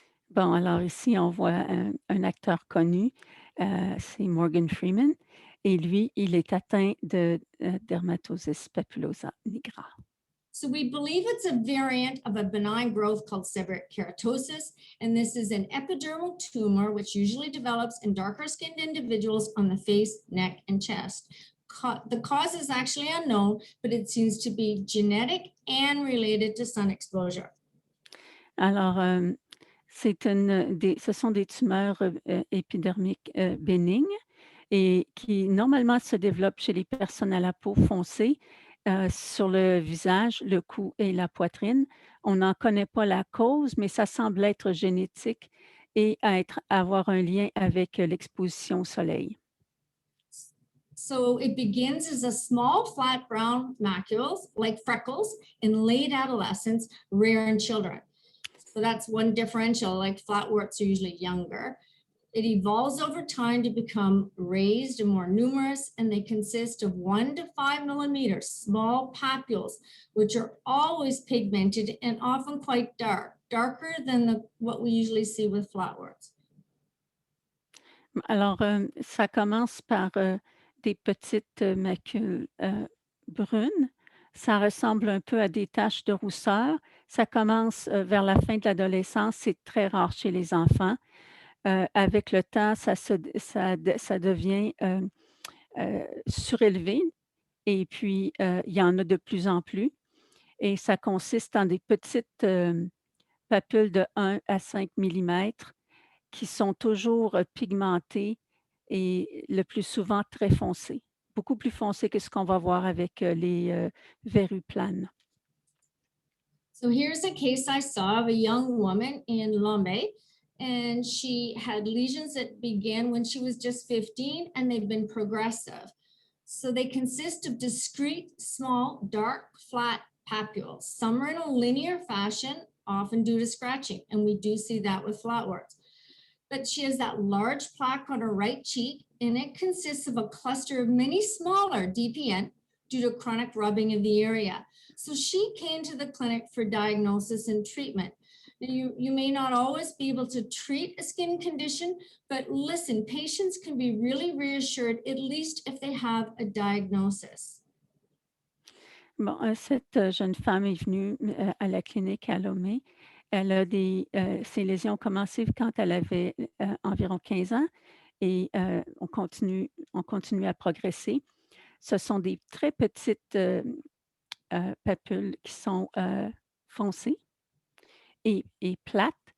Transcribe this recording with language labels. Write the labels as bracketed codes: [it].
[fr] Bon, alors ici, on voit un acteur connu, c'est Morgan Freeman, et lui, il est atteint de dermatosis papulosa nigra. [en] So we believe it's a variant of a benign growth called seborrheic keratosis, and this is an epidermal tumor which usually develops in darker skinned individuals on the face, neck, and chest. The cause is actually unknown, but it seems to be genetic and related to sun exposure. [fr] Alors, ce sont des tumeurs épidermiques bénignes et qui normalement se développent chez les personnes à la peau foncée sur le visage, le cou et la poitrine. On n'en connaît pas la cause, mais ça semble être génétique et avoir un lien avec l'exposition au soleil. [en] So it begins as a small flat brown macules like freckles in late adolescence, rare in children. So that's one differential, like flat warts are usually younger. It evolves over time to become raised and more numerous, and they consist of 1 to 5 millimeters, small papules, which are always pigmented and often quite dark, darker than what we usually see with flat warts. [fr] Alors, ça commence par des petites macules brunes. Ça ressemble un peu à des taches de rousseur. Ça commence vers la fin de l'adolescence. C'est très rare chez les enfants. Avec le temps, ça devient surélevé et puis il y en a de plus en plus. Et ça consiste en des petites papules de 1 à 5 millimètres qui sont toujours pigmentées et le plus souvent très foncées, beaucoup plus foncées que ce qu'on va voir avec les verrues planes. [en] So here's a case I saw of a young woman in Lombe, and she had lesions that began when she was just 15, and they've been progressive. So they consist of discrete, small, dark, flat papules. Some are in a linear fashion, often due to scratching, and we do see that with flatwarts. But she has that large plaque on her right cheek, and it consists of a cluster of many smaller DPN due to chronic rubbing of the area. So she came to the clinic for diagnosis and treatment. Now you may not always be able to treat a skin condition, but listen, patients can be really reassured, at least if they have a diagnosis. [fr] Bon, cette jeune femme est venue à la clinique à Lomé. Elle a ses lésions ont commencé quand elle avait environ 15 ans et on continue à progresser. Ce sont des très petites papules qui sont foncées et plates